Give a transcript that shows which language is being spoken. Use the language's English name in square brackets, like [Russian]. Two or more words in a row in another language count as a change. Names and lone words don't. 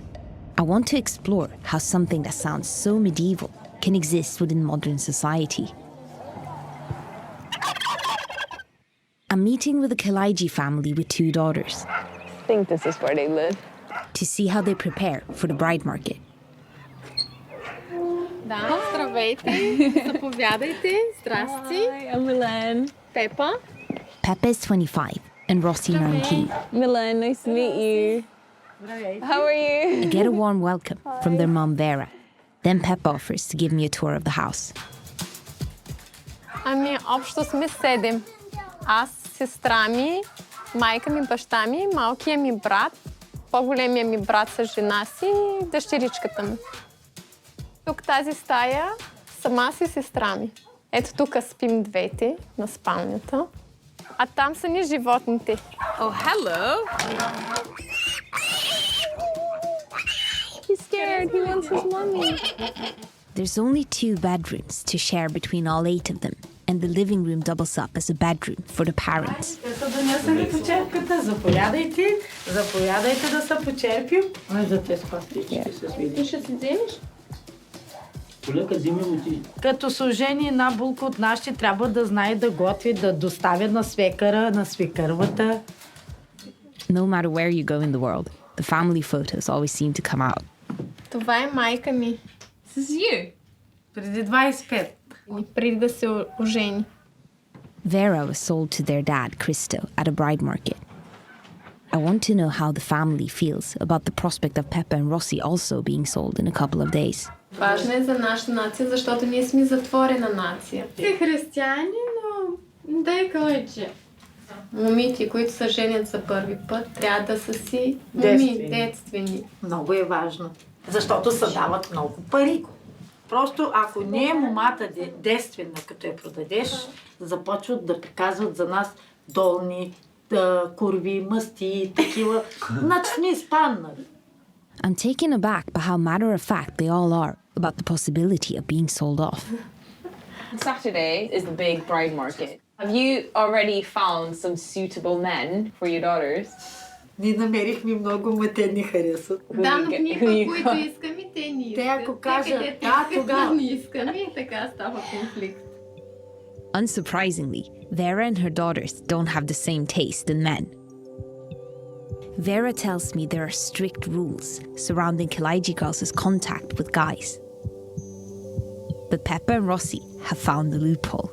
[English] I want to explore how something that sounds so medieval can exist within modern society. I'm meeting with a Kalaiji family with 2 daughters. I think this is where they live. To see how they prepare for the bride market. [Bulgarian] Да, здравейте, заповядайте, здрасти. [English] Hi, I'm Milène. Peppa. Peppa is 25 and Rossi 19. Milène, nice to meet you. How are you? I get a warm welcome from their mom Vera. Then Peppa offers to give me a tour of the house. [Bulgarian] Ами, общо сме 7. Аз, сестра ми, майка ми, баща ми, малкият ми брат, по-големия ми брат с жена си и дъщеричката ми. Тук тази стая сама си сестра ми. Ето тук спим двете на спалнята. А там са ни животните. [English] Oh, hello. He's scared. He wants his mommy. There's only 2 bedrooms to share between all 8 of them, and the living room doubles up as a bedroom for the parents. [Bulgarian] Заповядайте да се почерпим. За те спасти, ще се свиди. Ще си вземеш? Полека, вземи му ти. Като се ожени една булка от нашите, трябва да знае да готви, да доставя на свекъра, на свекървата. [English] No matter where you go in the world, the family photos always seem to come out. [Bulgarian] Това е майка ми. [English] This is you. [Bulgarian] Преди 25. Преди да се ожени. [English] Vera was sold to their dad, Christo, at a bride market. I want to know how the family feels about the prospect of Peppa and Rossi also being sold in a couple of days. [Bulgarian] Важно е за нашата нация, защото ние сме затворена нация. Ти християни, но дай калайче. Момите, които се женят за първи път, трябва да са си детствени. Много е важно, защото се дават много пари. Просто ако не е момата детствена, като я продадеш, започват да приказват за нас долни, курви, мъсти, такива. Значи сме изпаднали. [English] I'm taken aback by how matter-of-fact they all are about the possibility of being sold off. Saturday is the big bride market. Have you already found some suitable men for your daughters? [Bulgarian] Ние намерихме много, ма те ни харесват. Да, но ние пък, които искаме, те ни искат. Те ако кажат, да, тогава. Не искаме и така става конфликт. [English] Unsurprisingly, Vera and her daughters don't have the same taste in men. Vera tells me there are strict rules surrounding Kalaiji girls' contact with guys. But Peppa and Rossi have found the loophole.